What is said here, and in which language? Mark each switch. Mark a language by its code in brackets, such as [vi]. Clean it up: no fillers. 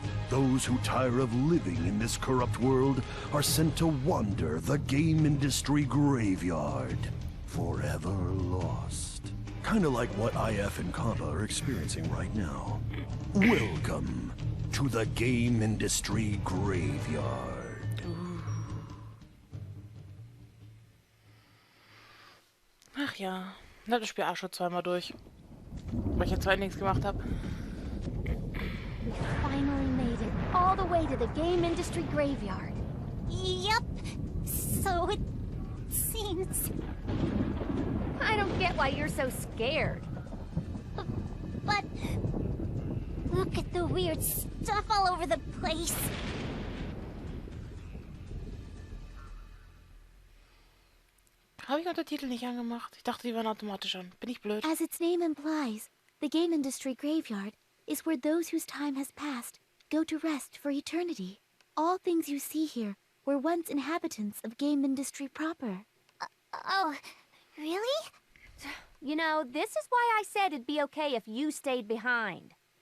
[en] Those who tire of living in this corrupt world are sent to wander the game industry graveyard, forever lost. Kinda like what IF and Kappa are experiencing right now. Welcome to the game industry graveyard. [de] Ach ja, ich hab das Spiel auch schon zweimal durch. Weil ich jetzt zwei nichts gemacht habe. [en] We finally made it all the way to the game industry graveyard. Yep. So it seems. I don't get why you're so scared. But look at the weird stuff all over the place. [de] Habe ich Untertitel nicht angemacht? Ich dachte, die waren automatisch an. Bin ich blöd? [en] As its name implies, the game industry graveyard is where those whose time has passed go to rest for eternity. All things you see here were once inhabitants of game industry proper. Oh, really? You know, this is why I said it'd be okay if you stayed behind.